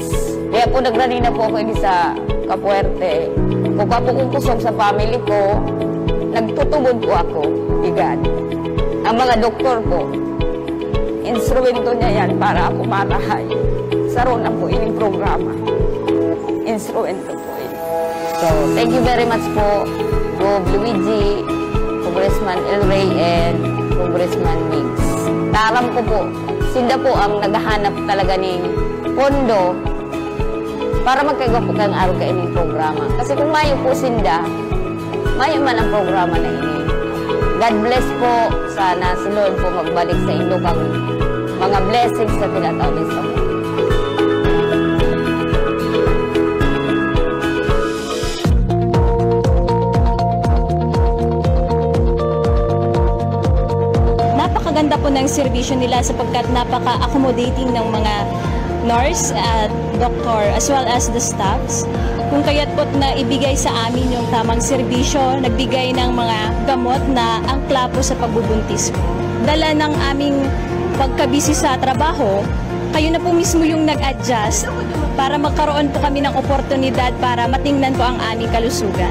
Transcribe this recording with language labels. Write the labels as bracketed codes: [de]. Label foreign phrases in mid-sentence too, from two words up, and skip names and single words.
[bik] Kaya po nagrani na po ako ini sa Capuerte. Kung pa po kong kusog sa family ko, nagtutugod po ako. Igad. Ang mga doktor po, instrumento niya yan para ako marahay. Saron na po ining programa. Instrumento po. [en] So, thank you very much po, Gov. Luigi, Congressman El Rey, and Congressman Miggs. [bik] Taram ko po, sila po ang naghahanap talaga ng pondo para magkagawa po kang araw ka ining programa. Kasi kung mayo po sinda, mayo man ang programa na ini. [en] God bless po. [bik] Sana si Lord po magbalik sa inyo kang mga blessings na tinatawid sa mga. [tl] Napakaganda po ng serbisyo nila sapagkat napaka-accommodating ng mga nurse at doctor [en] as well as the staffs. [tl] Kung kaya't po na ibigay sa amin yung tamang serbisyo, nagbigay ng mga gamot na angkla po sa pagbubuntis ko. Dala ng aming pagkabisi sa trabaho, kayo na po mismo yung nag-adjust para magkaroon po kami ng oportunidad para matingnan po ang aming kalusugan.